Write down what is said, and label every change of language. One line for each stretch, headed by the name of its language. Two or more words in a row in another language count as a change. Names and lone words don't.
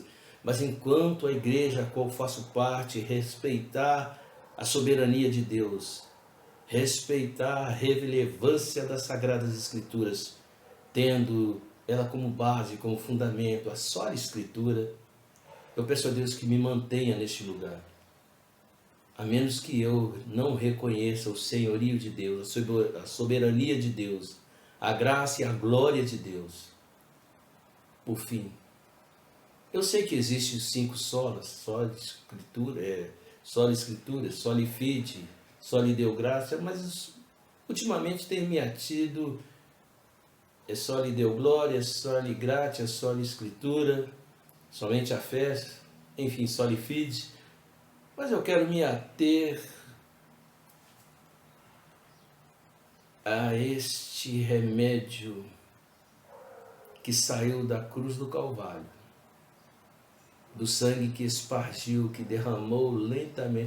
Portuguese: Mas enquanto a igreja a qual faço parte, respeitar a soberania de Deus, respeitar a relevância das Sagradas Escrituras, tendo ela como base, como fundamento, a só Escritura, eu peço a Deus que me mantenha neste lugar. A menos que eu não reconheça o senhorio de Deus, a soberania de Deus, a graça e a glória de Deus. Por fim, eu sei que existem 5 solas,
Latin: sola Escritura, sola Escritura, soli fide, soli deo gratia,
Portuguese: mas ultimamente tem me atido
Latin: soli deo glória, soli gratia, soli Escritura,
Portuguese: somente a fé, enfim,
Latin: soli fide.
Portuguese: Mas eu quero me ater a este remédio que saiu da cruz do Calvário, do sangue que espargiu, que derramou lentamente.